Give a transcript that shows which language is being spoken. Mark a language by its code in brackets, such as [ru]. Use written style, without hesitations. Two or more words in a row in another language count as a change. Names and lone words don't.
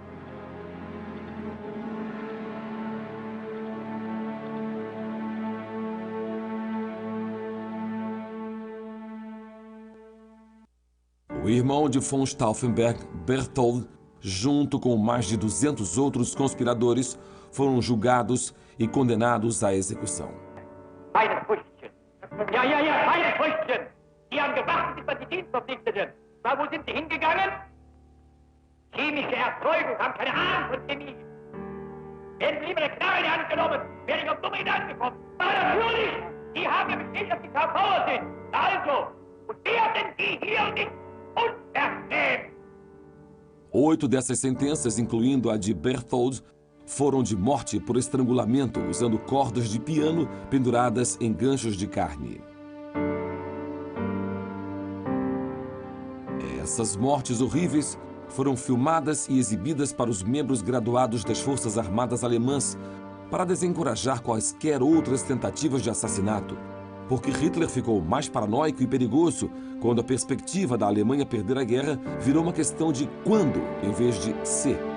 [pt] O irmão de von Stauffenberg, Berthold, junto com mais de 200 outros conspiradores, foram julgados e condenados à execução. [de] Beide Früchtchen. Ja, beide Früchtchen. Die haben gewartet, bis man die Dienstverpflichteten. Na, wo sind sie hingegangen? Chemische Erzeugung, haben keine Ahnung von Chemie. Werden Sie lieber eine Knarre in die Hand genommen, wäre ich auf dumme Gedanken gekommen. Aber natürlich, die haben ja bestätigt, dass die KVer sind. Also, und werden die hier nicht unternehmen. [pt] 8 dessas sentenças, incluindo a de Berthold, foram de morte por estrangulamento usando cordas de piano penduradas em ganchos de carne. Essas mortes horríveis foram filmadas e exibidas para os membros graduados das Forças Armadas Alemãs para desencorajar quaisquer outras tentativas de assassinato, porque Hitler ficou mais paranoico e perigoso quando a perspectiva da Alemanha perder a guerra virou uma questão de quando, em vez de se.